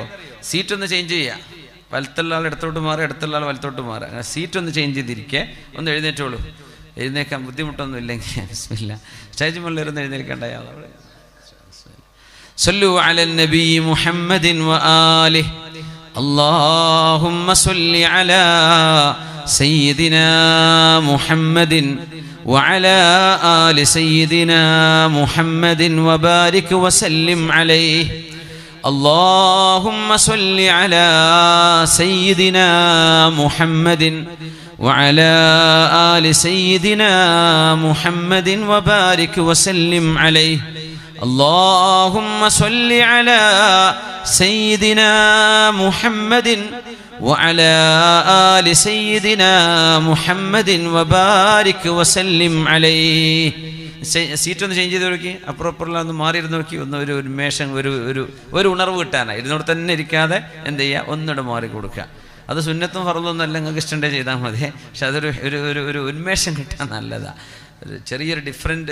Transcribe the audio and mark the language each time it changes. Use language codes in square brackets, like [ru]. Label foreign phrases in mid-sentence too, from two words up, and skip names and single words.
[ml] സീറ്റൊന്ന് ചേഞ്ച് ചെയ്യുക. വലത്തുള്ള ആൾ ഇടത്തോട്ട് മാറുക, ഇടത്തുള്ള ആൾ വലത്തോട്ട് മാറുക. അങ്ങനെ സീറ്റൊന്ന് ചേഞ്ച് ചെയ്തിരിക്കുക. ഒന്ന് എഴുന്നേറ്റോളൂ. എഴുന്നേക്കാൻ ബുദ്ധിമുട്ടൊന്നും ഇല്ലെങ്കിൽ ബിസ്മില്ലാ. സ്റ്റേജ് മുകളിലിരുന്ന് എഴുന്നേൽക്കേണ്ട. [ar] صلوا على النبي محمد وآله. اللهم صل على سيدنا محمد وعلى آل سيدنا محمد وبارك وسلم عليه. اللهم صل على سيدنا محمد وعلى آل سيدنا محمد وبارك وسلم عليه اللهم صل على سيدنا محمد وعلى آل سيدنا محمد وبارك وسلم عليه. [ml] സീറ്റ് ഒന്ന് ചേഞ്ച് ചെയ്ത് നോക്കി, അപ്പുറം ഒന്ന് മാറിയിരുന്ന് നോക്കി, ഒന്ന് ഒരു ഉന്മേഷം, ഒരു ഉണർവ് കിട്ടാനാണ്. ഇരുന്നോട് തന്നെ ഇരിക്കാതെ എന്ത് ചെയ്യുക, ഒന്നിടെ മാറി കൊടുക്കുക. അത് സുന്നത്തും ഫർളൊന്നും അല്ല, നിങ്ങൾക്ക് ഇഷ്ടമുണ്ടെങ്കിൽ ചെയ്താൽ മതി. പക്ഷെ അതൊരു ഒരു ഉന്മേഷം കിട്ടാൻ നല്ലതാണ്. ഒരു ചെറിയൊരു ഡിഫറെൻറ്റ്.